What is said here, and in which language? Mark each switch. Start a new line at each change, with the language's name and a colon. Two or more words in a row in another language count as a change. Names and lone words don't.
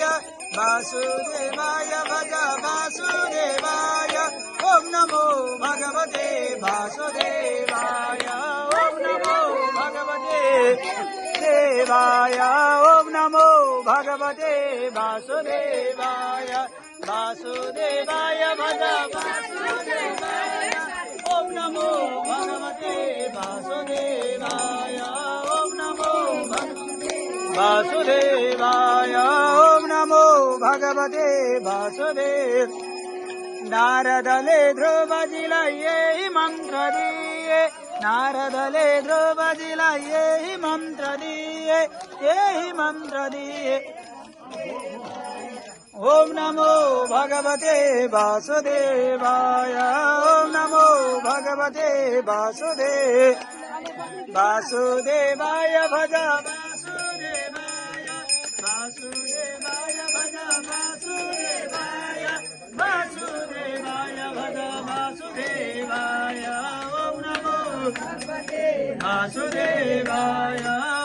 Sanskrit: वासुदेवाय भज वासुदेवाय ओम नमो भगवते वासुदेवाय ओम नमो भगवते देवाय ओम नमो भगवते वासुदेवाय वासुदेवाय भज वासुदेवाय ओम नमो भगवते वासुदेवाय ओम नमो वासुदेवाय ओम नमो भगवते वासुदेव
Nepali: नारदले ध्रुवजीलाई यही मन्त्र दिए नारदले ध्रुवजीलाई यही मन्त्र
Sanskrit: दिए ओम नमो भगवते वासुदेवाय ओम नमो भगवते वासुदेवाय भज वासुदेवाय भज वासुदेवाय भज वासुदेवाय ओम नमो वासुदेवाय